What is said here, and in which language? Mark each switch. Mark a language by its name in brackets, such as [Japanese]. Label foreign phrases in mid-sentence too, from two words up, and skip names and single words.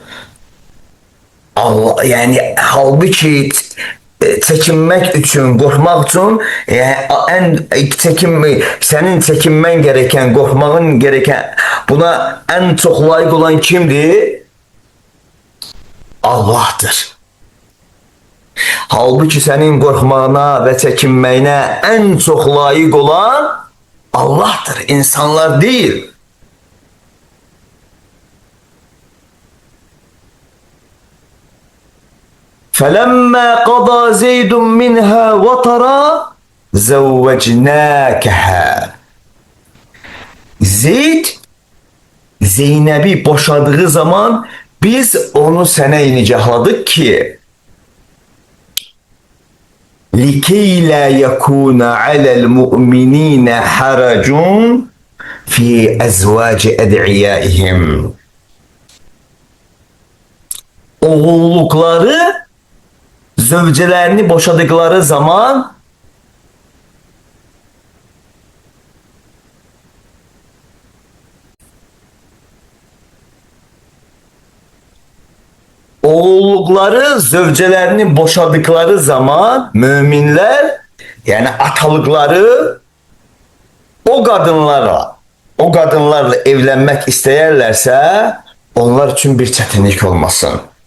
[Turkish] Allah, yani halbuki çekinmek için, korkmak için senin çekinmen gereken, korkmağın gereken, buna en çok layık olan kimdir? Allah'tır. Halbuki senin korkmağına ve çekinmeyine en çok layık olan Allah'tır, insanlar değil. [Arabic] فَلَمَّا قَضَى زَيْدٌ مِنْهَا وَطَرًا زَوَّجْنَاكَهَا. [Turkish] Zeyd Zeynep'i boşadığı zaman biz onu sene nicahladık ki [Arabic] لِكَيْ لَا يَكُونَ عَلَى الْمُؤْمِنِينَ حَرَجٌ فِي أَزْوَاجِ أَدْعِيَائِهِمْ. [Turkish] Oğullukları zövcelerini boşadıkları zaman müminler, yani atalıkları o kadınlarla evlenmek isteyerlerse onlar için bir çetinlik olmasın.